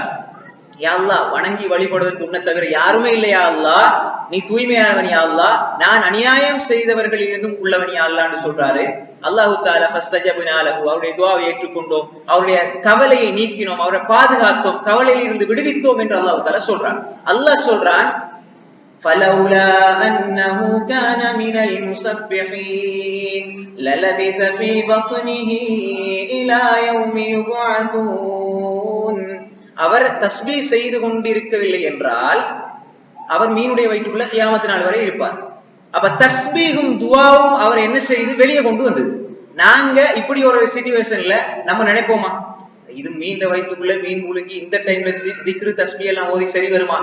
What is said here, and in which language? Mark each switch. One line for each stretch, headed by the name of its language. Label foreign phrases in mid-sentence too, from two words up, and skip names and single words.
Arabic: يا الله,
Tamil: வணங்கி வழிபடுவதற்கு உன்னை தவிர யாருமே இல்லையா அல்லாஹ், நீ தூய்மையானவன்
Arabic: يا الله,
Tamil: நான் அநியாயம் செய்தவர்களில் இருந்தும் உள்ளவன் யா அல்லாஹ்னு சொல்றாரு.
Arabic: الله تعالى فاستجبنا له,
Tamil: அவருடைய துஆவை ஏற்றுக்கொண்டோம், அவருடைய கவலையை நீக்கினோம், அவரை பாதுகாத்தோம், கவலையில் இருந்து விடுவித்தோம் என்று
Arabic: الله تعالى
Tamil: சொல்றான். அல்லாஹ் சொல்றான்,
Arabic: فلولا أنه كان من المسبحين للبث في بطنه إلى يوم يبعثون.
Tamil: அவர் தஸ்பீஹ் செய்து கொண்டிருக்கவில்லை என்றால் அவர் மீனுடைய வயிற்றுக்குள்ள கியாமத் நாள் வரை இருப்பார். அப்ப தஸ்பீஹும் துஆவும் அவர் என்ன செய்து வெளியே கொண்டு வந்தது. நாங்க இப்படி ஒரு சிச்சுவேஷன்ல நம்ம நினைப்போமா, இது மீன் வயிற்றுக்குள்ள மீன் முழுங்கி இந்த டைம்ல திக்ரு தஸ்பீஹ் எல்லாம் ஓதி சரி வருமா?